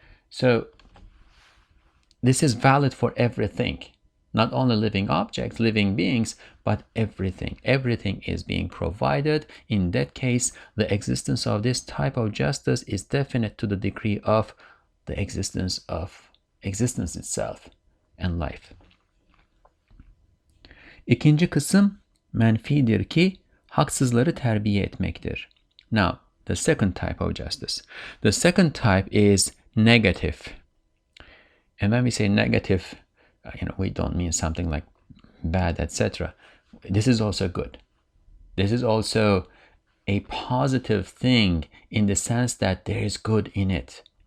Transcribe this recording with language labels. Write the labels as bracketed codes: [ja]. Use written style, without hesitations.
[en] So this is valid for everything, not only living objects, living beings, but everything. Everything is being provided. In that case, the existence of this type of justice is definite to the degree of the existence of existence itself and life. [tr] İkinci kısım menfidir ki haksızları terbiye etmektir. [en] Now, the second type of justice. The second type is negative. And when we say negative, we don't mean something like bad, etc. This is also good. This is also a positive thing in the sense that there is good in it.